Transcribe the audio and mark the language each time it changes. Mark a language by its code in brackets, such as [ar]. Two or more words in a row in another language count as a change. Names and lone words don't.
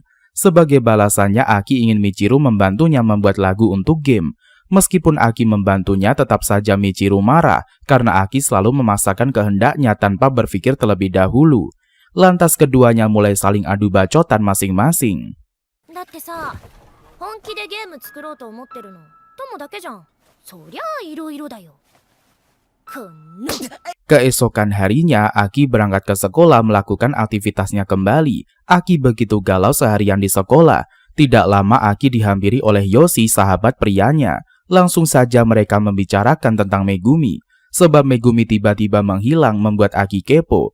[id] Sebagai balasannya, Aki ingin Michiru membantunya membuat lagu untuk game. Meskipun Aki membantunya, tetap saja Michiru marah karena Aki selalu memaksakan kehendaknya tanpa berpikir terlebih dahulu. Lantas keduanya mulai saling adu bacotan masing-masing. [ja] だってさ、本気でゲーム作ろうと思ってるの友だけじゃん。そりゃあいろいろだよ。この [id] Keesokan harinya, Aki berangkat ke sekolah melakukan aktivitasnya kembali. Aki begitu galau seharian di sekolah. Tidak lama Aki dihampiri oleh Yoshi, sahabat prianya. Langsung saja mereka membicarakan tentang Megumi. Sebab Megumi tiba-tiba menghilang membuat Aki kepo.